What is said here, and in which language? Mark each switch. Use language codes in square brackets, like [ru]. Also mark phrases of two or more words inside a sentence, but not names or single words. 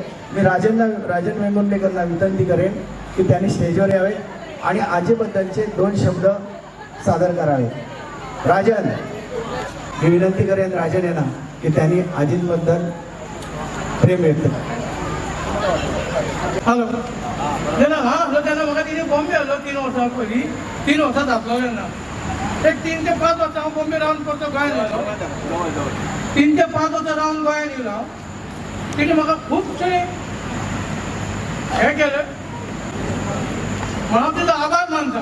[mr] मी राजन वेंगुर्लेकरांना विनंती करेन की त्यांनी स्टेजवर यावे आणि आजीबद्दलचे 2 शब्द सादर करावे. राजन, मी विनंती करेन राजन यांना की त्यांनी आजींबद्दल प्रेम व्यक्त करा. [kok] हॅलो तेन्ना तेन्ना म्हाका तिने बॉम्बे आलो 3 वर्सां पयलीं. 3 वर्सां जातलो तेन्ना एक 3 ते 5 वर्सां हांव बॉम्बे रावन परतो गोंयांत येयलो. 3 ते 5 वर्सां रावन गोंयांत येयलो हांव. तिणे म्हाका खुबशे हें केलें म्हणून हांव तिचो आभार मानता.